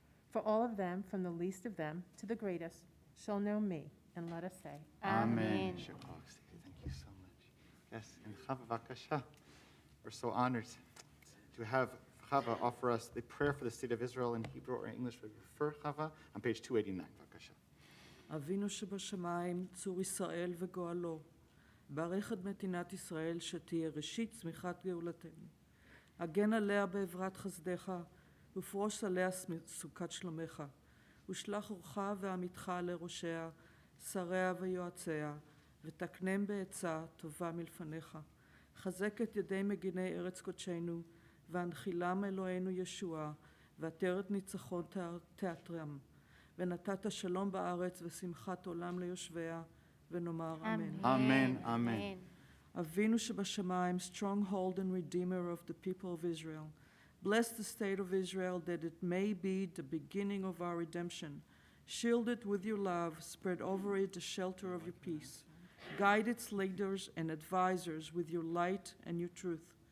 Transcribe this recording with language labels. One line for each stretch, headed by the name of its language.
English: For all of them, from the least of them to the greatest, shall know me. And let us say, Amen. Thank you so much. Yes, and Chava, Vakasha. We're so honored to have Chava offer us the prayer for the state of Israel in Hebrew or English. We prefer Chava on page 289. Vakasha.
Hebrew: אבינו שבשמיים, צור ישראל וגואלו, ברך את מדינת ישראל שתהיה ראשית צמיחת גאולתנו. הגן עליה בעברת חסדך, ופרוש עליה סוכת שלומך, ושלח אורך ועמיתך לראשיה, שריה ויועציה, ותקנם בעצה טובה מלפניך. חזק את ידי מגיני ארץ קודשנו, והנחילם אלוהינו ישועה, ועטרת ניצחון תיאטרם. ונתת שלום בארץ ושמחת עולם ליושביה, ונאמר אמן.
English: Amen. Amen.
Hebrew: אבינו שבשמיים,
English: stronghold and redeemer of the people of Israel, bless the state of Israel that it may be the beginning of our redemption. Shield it with your love, spread over it the shelter of your peace. Guide its leaders and advisors with your light and your truth.